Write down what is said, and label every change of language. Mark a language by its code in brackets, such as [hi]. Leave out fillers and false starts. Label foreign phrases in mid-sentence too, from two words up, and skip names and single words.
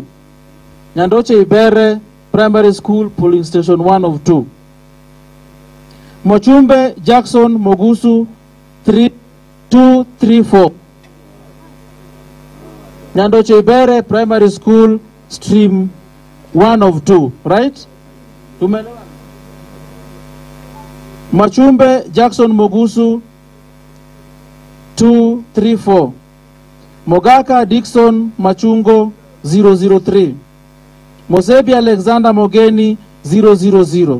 [en] Nyandoche Ibere Primary School, polling station 1 of 2. Mochumbe Jackson Mogusu 234. Nyandoche Ibere Primary School, stream 1 of 2, right? Mochumbe Jackson Mogusu 234. Mogaka Dixon Machungo 003. Mosebi Alexander Mogeni 000.